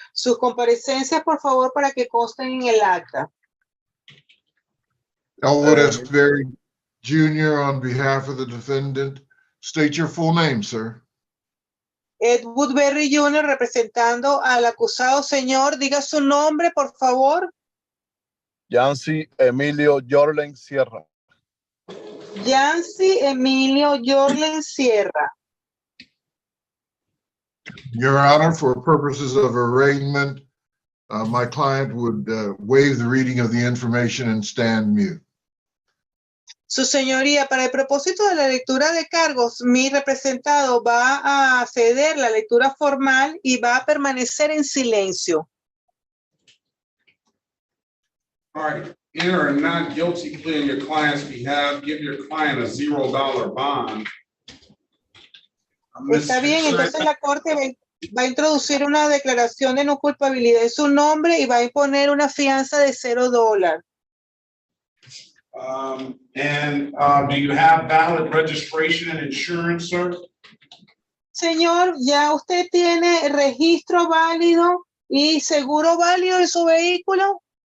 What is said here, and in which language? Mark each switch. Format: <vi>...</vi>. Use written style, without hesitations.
<es>Sus comparecencias, por favor, para que consten en el acta.</es> <en>Elwood Esberry Jr. on behalf of the defendant. State your full name, sir.</en> <es>Ed Woodbury Jr. representando al acusado. Señor, diga su nombre, por favor. Yancy Emilio Yorlen Sierra. Yancy Emilio Yorlen Sierra.</es> <en>Your Honor, for purposes of arraignment, my client would waive the reading of the information and stand mute.</en> <es>Su señoría, para el propósito de la lectura de cargos, mi representado va a ceder la lectura formal y va a permanecer en silencio.</es> <en>All right. Enter a not guilty plea on your client's behalf. Give your client a $0 bond.</en> <es>Está bien, entonces la corte va a introducir una declaración de no culpabilidad en su nombre y va a imponer una fianza de $0.</es> <en>Do you have valid registration and insurance, sir?</en> <es>señor, ya usted tiene registro válido y seguro válido de su vehículo.</es>